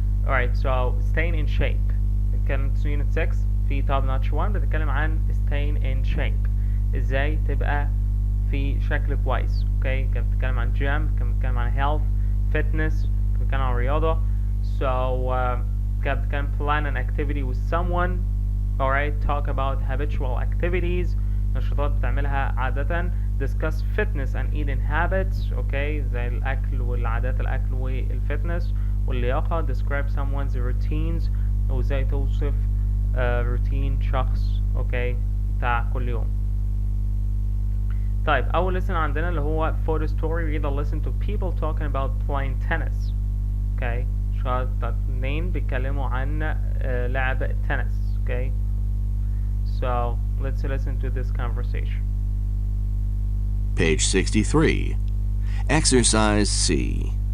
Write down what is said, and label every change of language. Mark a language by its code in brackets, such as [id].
[en] Alright, so staying in shape. [ar] نتكلم في [en] unit 6 في top notch 1 [ar] بتتكلم عن [en] staying in shape. [ar] ازاي تبقى في شكل كويس. كانت بتتكلم عن gym, كانت بتتكلم عن health, fitness, كانت بتتكلم عن رياضة. [en] So [ar] كانت بتتكلم [en] plan an activity with someone. Alright, talk about habitual activities, [ar] نشاطات بتعملها عادة. [en] discuss fitness and eating habits, [ar] زي الأكل والعادات الأكل والفitness واللياقة. [en] describe someone's routines, [ar] وازاي توصف routine شخص بتاع كل يوم. طيب أول lesson عندنا اللي هو photo story. [en] read or listen to people talking about playing tennis. [ar] شاطر اتنين بيتكلموا عن لعب التنس. [en] So let's listen to this conversation. Page 63. Exercise C.